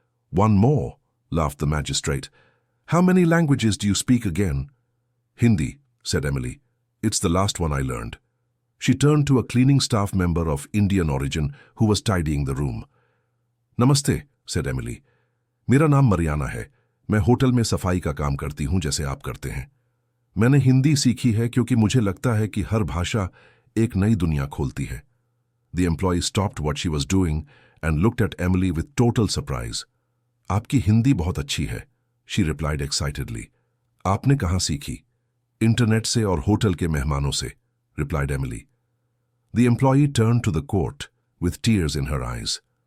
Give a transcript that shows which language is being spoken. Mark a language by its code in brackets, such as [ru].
[en] One more, laughed the magistrate. How many languages do you speak again? Hindi, said Emily. It's the last one I learned. She turned to a cleaning staff member of Indian origin who was tidying the room. [hi] Namaste, [en] said Emily. [hi] मेरा नाम Mariana है. मैं hotel में सफाई का काम करती हूँ जैसे आप करते हैं. मैंने हिंदी सीखी है क्योंकि मुझे लगता है कि हर भाषा एक नई दुनिया खोलती है. [en] The employee stopped what she was doing and looked at Emily with total surprise. [hi] आपकी हिंदी बहुत अच्छी है, [en] she replied excitedly. [hi] आपने कहाँ सीखी? इंटरनेट से और होटल के मेहमानों से, [en] replied Emily. The employee turned to the court with tears in her eyes.